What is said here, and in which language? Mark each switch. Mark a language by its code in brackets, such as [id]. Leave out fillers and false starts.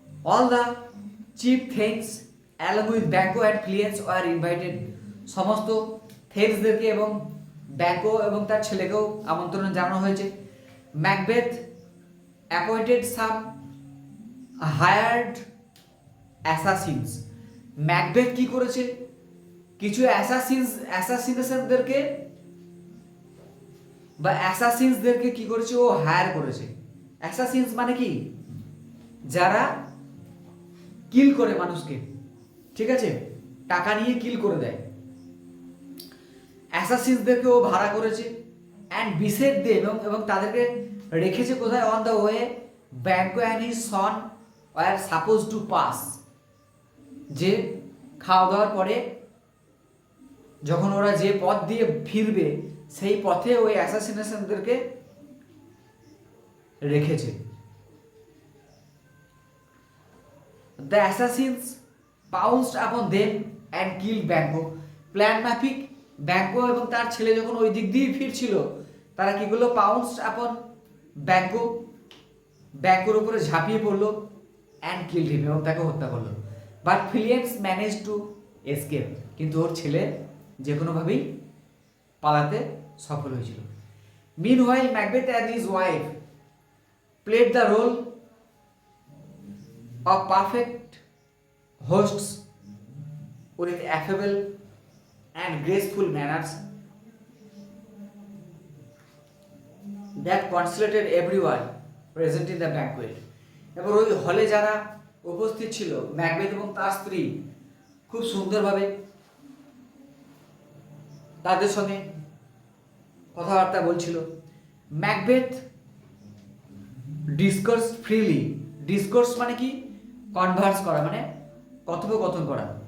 [en] All the chief things along with Banco and clients were invited. [bn] সমস্ত থেন্সদেরকে এবং ব্যাঙ্কো এবং তার ছেলেকেও আমন্ত্রণ জানানো হয়েছে। [en] Macbeth appointed some hired assassins. [bn] ম্যাকবেথ কি করেছে, কিছু অ্যাসাসিনদেরকে বা অ্যাসাসিনসদেরকে কি করেছে, ও হায়ার করেছে। অ্যাসাসিনস মানে কি, যারা কিল করে মানুষকে, ঠিক আছে, টাকা নিয়ে কিল করে দেয়, অ্যাসাসিনসদেরকে ও ভাড়া করেছে। [en] and beset them [bn] এবং তাদেরকে রেখেছে কোথায়, [en] On the way Banquo and his son were suppose to pass. [bn] যে খাওয়া দাওয়ার পরে যখন ওরা যে পথ দিয়ে ফিরবে সেই পথে ওই অ্যাসাসিনেশনদেরকে রেখেছে। [en] The assassins pounced upon them and killed Banco. [bn] Plan মাফিক ব্যাঙ্কো এবং তার ছেলে যখন ওই দিক দিয়ে ফিরছিল, তারা কি করলো, [en] pounced upon Banquo, [bn] ব্যাঙ্কোর উপরে ঝাঁপিয়ে পড়লো, [en] and killed him [bn] এবং তাকে হত্যা করলো। [en] but Fleance manage to escape, [bn] কিন্তু ওর ছেলে যে কোনোভাবেই পালাতে সফল হয়েছিল। [en] Meanwhile Macbeth and his wife played the role of perfect hosts with affable and graceful manners that consolated everyone present in the banquet. [bn] এবার ওই হলে যারা উপস্থিত ছিল, ম্যাকবেথ এবং তার স্ত্রী খুব সুন্দরভাবে তাদের সঙ্গে কথাবার্তা বলছিল। [en] Macbeth discourse freely, [bn] ডিসকোর্স মানে কি, কনভার্স করা মানে কথোপকথন করা।